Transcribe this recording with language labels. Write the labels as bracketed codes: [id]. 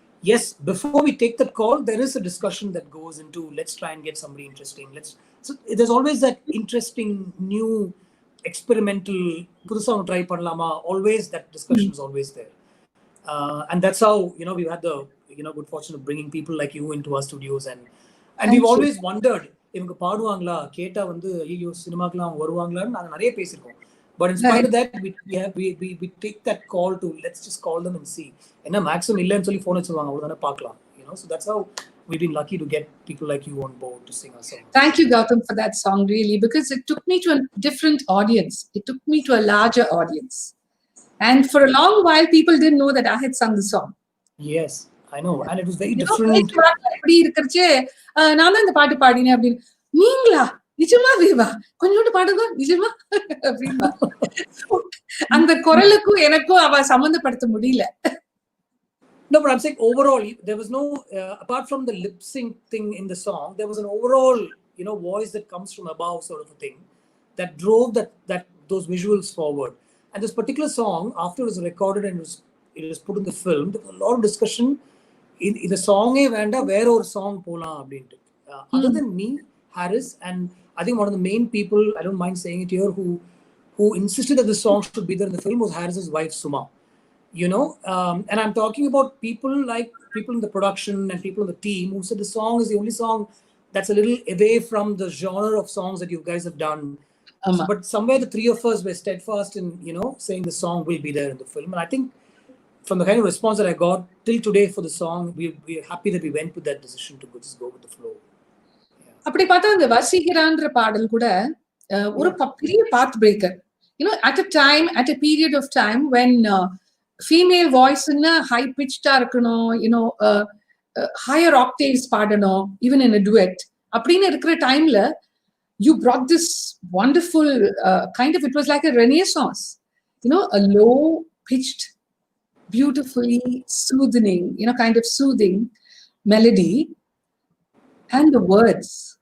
[en] Yes, before we take that call, there is a discussion that goes into, let's try and get somebody interesting. So there's always that interesting, new, experimental, [ta] try panlama, [en] always that discussion is always there. And that's how, we've had the, good fortune of bringing people like you into our studios. [ta] And we've always wondered, இவங்க பாடுவாங்களா கேட்டா வந்து ஐயோ சினிமாக்கெல்லாம் வருவாங்களான்னு நாங்கள் நிறைய பேசியிருக்கோம். [en] But in spite of that, we take that call to let's just call them and see. And a maximum illa and phone you know. So that's how we've been lucky to get people like you on board to sing our song. Thank you, Gautham, for that song, really, because it took me to a different audience. It took me to a larger audience. And for a long while, people didn't know that I had sung the song. Yes, I know. And it was very different. [ta] நிஜமாவேவா கொஞ்சோண்டு பாடுங்க நிஜமா அப்படிமா அந்த குரலுக்கும் எனக்கும் அவ சம்பந்தப்படுத்த முடியல. [en] No, but I'm saying overall, there was no, apart from the lip sync thing in the song, there was an overall, you know, voice that comes from above sort of a thing that drove those visuals forward. And this particular song, after it was recorded and it was put in the film, there was a lot of discussion in the song, where or song pola. Other than me, Harris, and I think one of the main people, I don't mind saying it here, who insisted that the song should be there in the film was Harris's wife, Suma. You know, and I'm talking about people like people in the production and people on the team who said the song is the only song that's a little away from the genre of songs that you guys have done. But somewhere the three of us were steadfast in, you know, saying the song will be there in the film. And I think from the kind of response that I got till today for the song, we're happy that we went with that decision to just go with the flow. [ta] அப்படி பார்த்தா அந்த வசீகரான்ற பாடல் கூட ஒரு பெரிய பாத் breaker. [en] You know, at a period of time when female voice in a high pitched you know, higher octaves [ta] பாடணும், [en] even in a duet. [ta] அப்படின்னு இருக்கிற டைம்ல [en] you brought this wonderful kind of, it was like a renaissance, you know, a low pitched, beautifully soothing, you know, kind of soothing melody and the words.